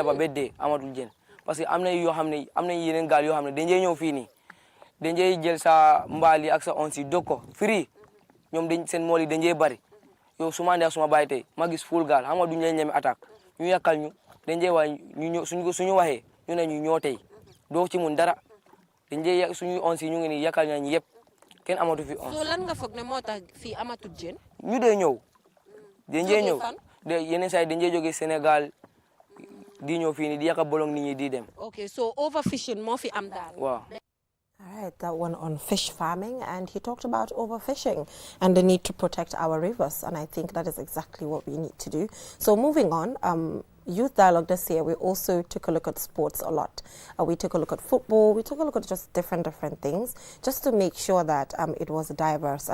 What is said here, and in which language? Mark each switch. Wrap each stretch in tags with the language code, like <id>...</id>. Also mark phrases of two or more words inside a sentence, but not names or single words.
<wo>ba dee amatul jën</wo> <fr>parce que</fr> <wo>am na yoo xam ne am na yeneen gaal yoo xam ne dañuy ñëw fii nii dañuy jël sa mbaal yi ak sa onsi dog ko free ñoom seen mool yi dañuy bari yow su ma andee ak suma baay tey ma gis full gaal xam nga duñu leen ñeme attaque ñu yàkkal ñu dañuy wax ñu ñëw suñu waxee ñu ne ñu ñoo tey doo ci mun dara dañuy suñu onsi ñu ngi nii yàkkal nañu yëpp kenn amatu fi on. so lan nga foog ne moo tax fii amatul jën. ñu dee ñëw. dañuy ñëw yeneen saa yi dañuy jógee Sénégal di ñëw fii nii di yàq bolong nit ñi di dem.</wo> <en>okay so overfishing</en> <wo>moo fi am daal. waaw.</wo> <en>All right, that one on fish farming, and he talked about overfishing and the need to protect our rivers, and I think that is exactly what we need to do. So moving on, Youth Dialogue this year, we also took a look at sports a lot. We took a look at football, we took a look at just different things, just to make sure that it was diverse.</en>